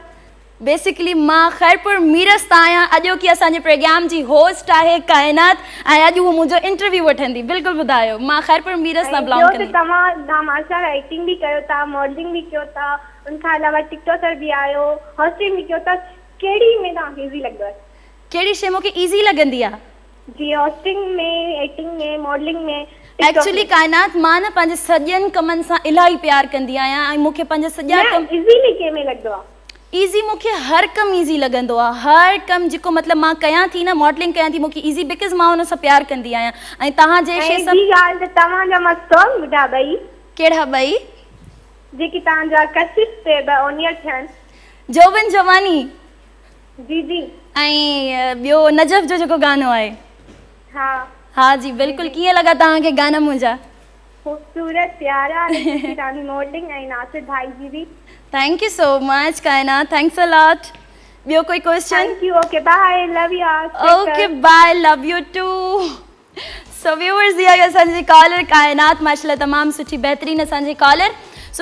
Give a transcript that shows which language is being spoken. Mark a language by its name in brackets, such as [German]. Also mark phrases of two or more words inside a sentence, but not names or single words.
[Sindhi] बेसिकली मां ख़ैरपुर मीरस तां आहियां। अॼो की असांजे प्रोग्राम जी होस्ट आहे काइनात, ऐं अॼु उहो मुंहिंजो इंटरव्यू वठंदी। बिल्कुलु ॿुधायो। मां ख़ैरपुर मीरस तां बिलोंग कंदी। तव्हां माशाल्लाह एक्टिंग बि कयो था, मॉडलिंग बि कयो था, उनखां अलावा टिकटॉकर बि आहियो, होस्टिंग बि कयो था। कहिड़ी में तव्हांखे ईज़ी लॻंदो आहे? कहिड़ी शइ मूंखे ईज़ी लॻंदी आहे? जी, होस्टिंग में, एक्टिंग में, मॉडलिंग में। एक्चुअली काइनात, मां न पंहिंजे सॼनि कमनि सां इलाही प्यारु कंदी आहियां, ऐं मूंखे पंहिंजा सॼा कम इज़ीली कंहिंमें लॻंदो आहे? ईज़ी मूंखे हर कमु ईज़ी लॻंदो आहे। हर कमु जेको मतिलबु मां कयां थी न, मॉडलिंग कयां थी, मूंखे ईज़ी, बिकॉज़ मां हुन सां प्यारु कंदी आहियां। ऐं तव्हांजे शइ सां ॻाल्हि त तव्हांजा मां सॉन्ग ॿुधा ॿई। कहिड़ा ॿई? जेकी तव्हांजा कशिश ते ऑनियर थियनि। जोबन जवानी। जी जी। ऐं ॿियो नजफ़ जो जेको गानो आहे। हा हाँ जी बिल्कुलु। कीअं लॻा तव्हांखे गाना मुंहिंजा? खूबसूरत, प्यारा। तव्हांजी मॉडलिंग ऐं नासिर भाई जी बि। [English] thank you so much Kainat, thanks a lot. [Sindhi] ॿियो कोई क्वेश्चन? [English] thank you. okay bye, love you all. okay bye, love you too. so viewers, [Sindhi] इहा असांजी कॉलर काइनात, माशाल्लाह तमामु सुठी बहितरीन असांजी कॉलर।